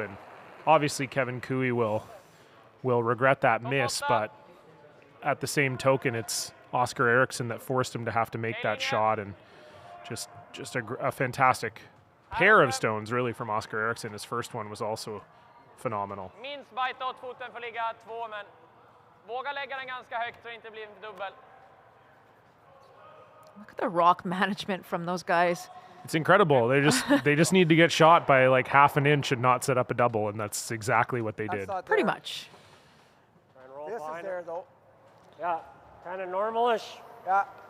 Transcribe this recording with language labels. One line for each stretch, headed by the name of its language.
English: And obviously Kevin Cooey will regret that miss, but at the same token, it's Oscar Eriksson that forced him to have to make that shot, and just a fantastic pair of stones really from Oscar Eriksson. His first one was also phenomenal.
Swedish: Minst bite 8-foten får ligga 2, men våga lägga den ganska högt så det inte blir en dubbel.
English: Look at the rock management from those guys. It's incredible. They just need to get shot by like half an inch and not set up a double, and that's exactly what they did. Pretty much. This is there though. Yeah, kind of normalish. Yeah.